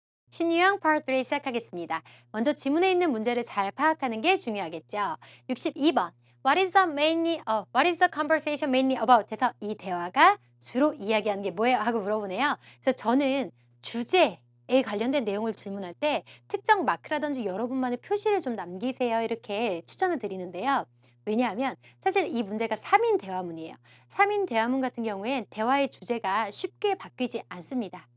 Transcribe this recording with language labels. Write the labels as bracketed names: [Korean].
[Korean] 신유형 Part 3 시작하겠습니다. 먼저 지문에 있는 문제를 잘 파악하는 게 중요하겠죠. 62번. [English] What is the conversation mainly about? [Korean] 해서 이 대화가 주로 이야기하는 게 뭐예요? 하고 물어보네요. 그래서 저는 주제에 관련된 내용을 질문할 때 특정 마크라든지 여러분만의 표시를 좀 남기세요. 이렇게 추천을 드리는데요. 왜냐하면 사실 이 문제가 3인 대화문이에요. 3인 대화문 같은 경우엔 대화의 주제가 쉽게 바뀌지 않습니다.